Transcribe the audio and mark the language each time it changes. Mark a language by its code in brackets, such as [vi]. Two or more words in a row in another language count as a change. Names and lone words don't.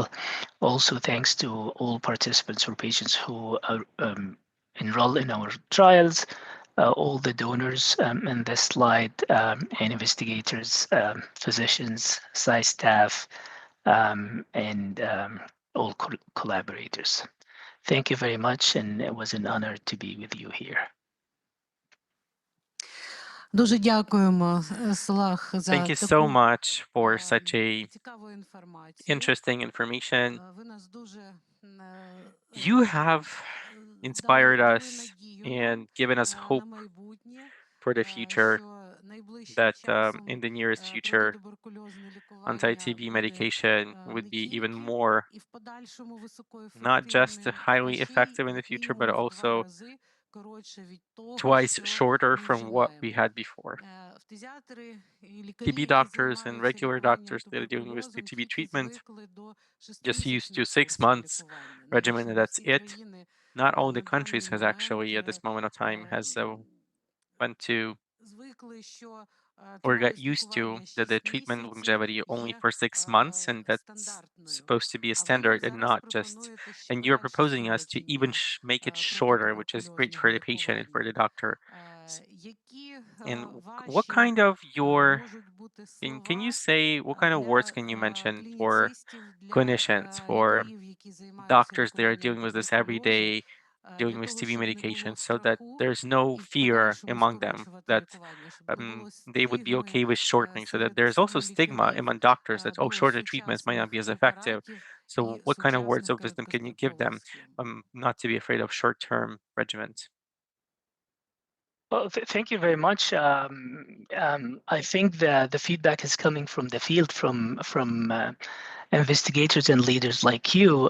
[en] Also, thanks to all participants or patients who are enroll in our trials, all the donors in this slide, and investigators, physicians, site staff, and all collaborators. Thank you very much, and it was an honor to be with you here. [uk] Дуже дякуємо, Слах, [en] Thank [uk] за [en] you so [uk] таку [en] much for such a [uk] цікаву інформацію. [en] interesting information. [uk] Ви нас дуже [en] You have inspired [uk] дали [en] us [uk] надію нам [en] and given us [uk] на [en] hope [uk] майбутнє, [en] for the future [uk] що найближчим [en] that [uk] часом [en] in the nearest future, [uk] протитуберкульозне лікування [en] anti-TB [uk] буде [en] medication [uk] не [en] would be even [uk] тільки [en] more [uk] і в подальшому [en] not just [uk] високоефективним, а [en] highly [uk] ще й [en] effective in the [uk] як [en] future, but [uk] мінімум в 2 [en] also [uk] рази коротше від того, [en] twice [uk] що [en] shorter [uk] ми [en] from what we [uk] вживаємо. [en] had before. [uk] Фтизіатри і лікарі, [en] TB [uk] які [en] doctors and [uk] займаються [en] regular [uk] лікуванням [en] doctors that are dealing with the [uk] туберкульозом, [en] TB [uk] тільки [en] treatment [uk] звикли до [en] just used to [uk] шестимісячних [en] 6 [uk] курсів [en] months [uk] лікування. [en] regimen [uk] Навіщо [en] and [uk] не [en] that's [uk] всі [en] it. [uk] країни [en] Not all the [uk] на даний [en] countries has [uk] момент [en] actually at this moment of time has went to [uk] звикли, що [en] or got [uk] тривалість [en] used to [uk] лікування [en] that the [uk] 6 [en] treatment [uk] місяців [en] longevity only [uk] є [en] for 6 months and that's [uk] стандартною. [en] supposed to be a [uk] А ви нам [en] standard and [uk] зараз [en] not just [uk] пропонуєте ще [en] and you're [uk] кращі [en] proposing us to even [uk] спрощення [en] make it shorter, which is great [uk] протитуберкульозного [en] for the patient and for [uk] лікування. [en] the doctor. [uk] Які [en] And what [uk] ваші [en] kind of your [uk] можуть бути [en] can you [uk] слова [en] say what kind of words [uk] для [en] can you mention for [uk] клініцистів, для [en] clinicians, for [uk] лікарів, які займаються [en] doctors that are [uk] лікуванням [en] dealing with this every [uk] туберкульозу, [en] day, [uk] для [en] dealing with [uk] того, [en] TB [uk] щоб не було [en] medication, so that [uk] страху [en] there's no [uk] і в [en] fear [uk] подальшому [en] among them [uk] скорочувати [en] that [uk] лікування, щоб не було [en] they would be [uk] стигми [en] okay with shortening, so that [uk] серед [en] there's also [uk] саме [en] stigma [uk] лікарів [en] among doctors that oh, [uk] до [en] shorter treatments might not be [uk] сучасних [en] as effective. [uk] препаратів [en] So, [uk] і [en] what kind of words [uk] сучасних [en] of wisdom can you give [uk] короткострокових [en] them [uk] схем. [en] not to be afraid of short-term regimens? Well, thank you very much. I think the feedback is coming from the field, from investigators and leaders like you.